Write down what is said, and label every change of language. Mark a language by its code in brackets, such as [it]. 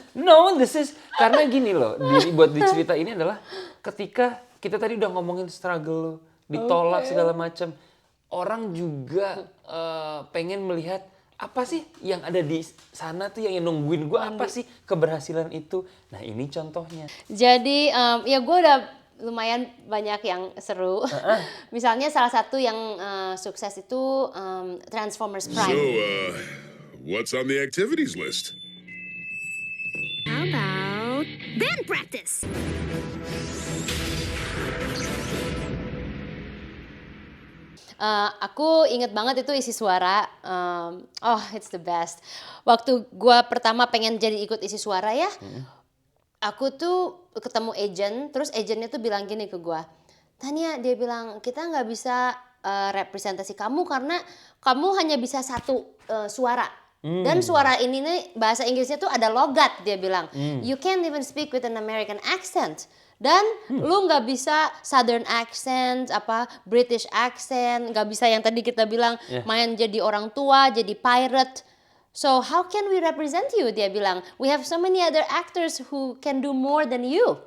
[en] No, this is [id] karena gini loh, buat di cerita ini adalah ketika kita tadi udah ngomongin struggle lo, ditolak segala macam, orang juga pengen melihat apa sih yang ada di sana tuh yang nungguin gue, apa sih keberhasilan itu. Nah ini contohnya. Jadi ya gue udah lumayan banyak yang seru. Misalnya salah satu yang sukses itu Transformers [en] So, Prime. what's on the activities list? How about band practice? [id] Aku inget banget itu isi suara. [en] It's the best. [id] Waktu gue pertama pengen jadi ikut isi suara ya, aku tuh ketemu agent, terus agentnya tuh bilang gini ke gue, Tania, dia bilang kita nggak bisa representasi kamu karena kamu hanya bisa satu suara. Dan suara ini nih bahasa Inggrisnya tuh ada logat, dia bilang. [en] You can't even speak with an American accent. [id] Dan lu nggak bisa Southern accent, British accent, nggak bisa yang tadi kita bilang main jadi orang tua, jadi pirate. [en] So how can we represent you? [id] Dia bilang, [en] we have so many other actors who can do more than you.